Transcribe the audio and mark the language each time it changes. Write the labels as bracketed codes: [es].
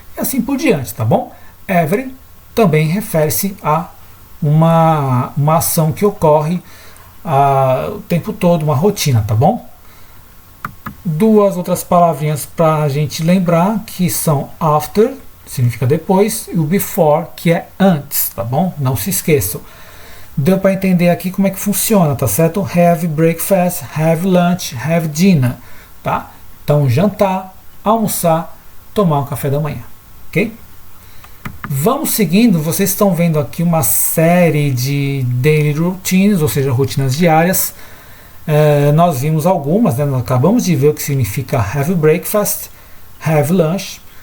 [pt] E assim por diante, tá bom? Every também refere-se a uma ação que ocorre o tempo todo, uma rotina, tá bom? Duas outras palavrinhas para a gente lembrar, que são after, significa depois, e o before, que é antes, tá bom? Não se esqueçam. Deu para entender aqui como é que funciona, tá certo? [en] Have breakfast, have lunch, have dinner, tá? [pt] Então, jantar, almoçar, tomar um café da manhã, ok? Vamos seguindo, vocês estão vendo aqui uma série de [en] daily routines, [pt] ou seja, rotinas diárias. Nós vimos algumas, né? Nós acabamos de ver o que significa [en] have breakfast, have lunch.